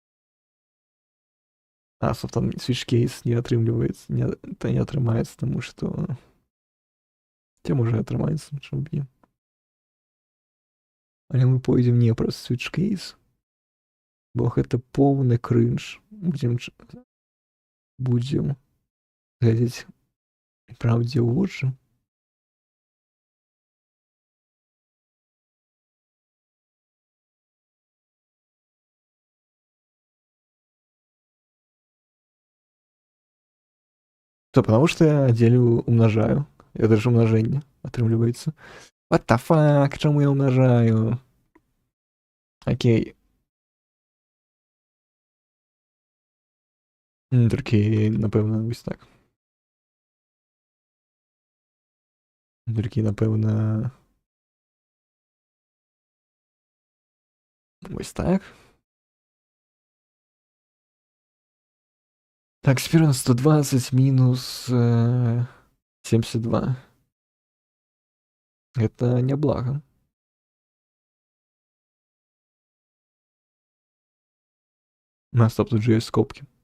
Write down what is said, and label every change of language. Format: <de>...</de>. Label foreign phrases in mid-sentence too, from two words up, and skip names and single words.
<be>А, там</be> <en>switch case</en> <be>не атрымліваецца, не атрымаецца, таму што ці можа атрымаецца, чым б не. Але мы пойдзем не праз</be> <en>switch case,</en> <be>Бо гэта поўны крынж. Будзем глядзець праўдзе ў вочы.</be> <ru>То потому что я делю, умножаю. Это же умножение,</ru> <be>атрымліваецца.</be> <en>What the fuck?</en> <be>Чаму я умножаю? Окей. Толькі, напэўна, вось так. Толькі, напэўна... Вось так.</be> <ru>Так, теперь у нас 120 минус 72. Это неблаго. Стоп, тут же есть скобки.</ru>